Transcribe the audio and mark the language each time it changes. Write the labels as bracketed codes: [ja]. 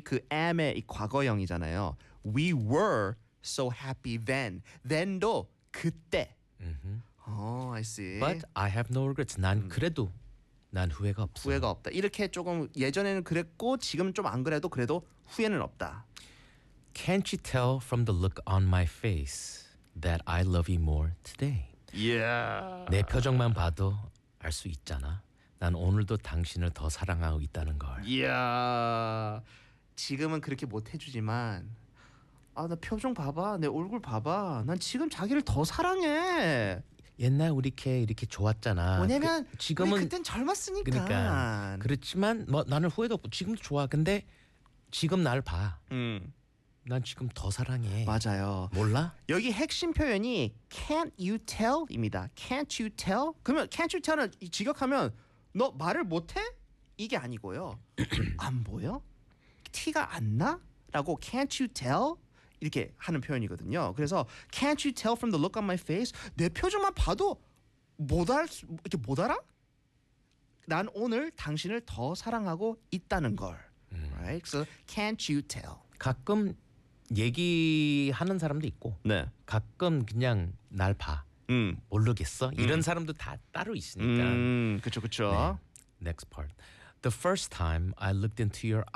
[ko] 그 am의 이 과거형이잖아요. [en] We were so happy then. Then도 [ko] 그때. [en] I see. But I have no regrets. [ko] 난 그래도 난 후회가 없어. 후회가 없다. 이렇게 조금 예전에는 그랬고 지금 좀 안 그래도 그래도 후회는 없다. [en] Can't you tell from the look on my face that I love you more today? Yeah. [ko] 내 표정만 봐도 알 수 있잖아. 난 오늘도 당신을 더 사랑하고 있다는 걸. [en] Yeah. [ko] 지금은 그렇게 못 해주지만 아, 나 표정 봐봐. 내 얼굴 봐봐. 난 지금 자기를 더 사랑해. 옛날 우리 걔 이렇게 좋았잖아. 왜냐면 지금은 그땐 젊었으니까. 그러니까 그렇지만 뭐 나는 후회도 없고 지금도 좋아. 근데 지금 날 봐. 난 지금 더 사랑해. 맞아요. 몰라? 여기 핵심 표현이 can't you tell입니다. [en] Can't you tell? [ko] 그러면 can't you tell을 직역하면 너 말을 못해? 이게 아니고요. 안 보여? 티가 안 나? [en] 라고 can't you tell? [ko] 이렇게 하는 표현이거든요. 그래서 [en] can't you tell from the look on my face? [ko] 내 표정만 봐도 못 알아? 난 오늘 당신을 더 사랑하고 있다는 걸. [en] Right? So can't you tell? [ko] 가끔 얘기하는 사람도 있고 네. 가끔 그냥 날 봐. 모르겠어? 이런 사람도 다 따로 있으니까. 그렇죠. 그렇죠. [en] 네. Next part. The first time I looked into your eyes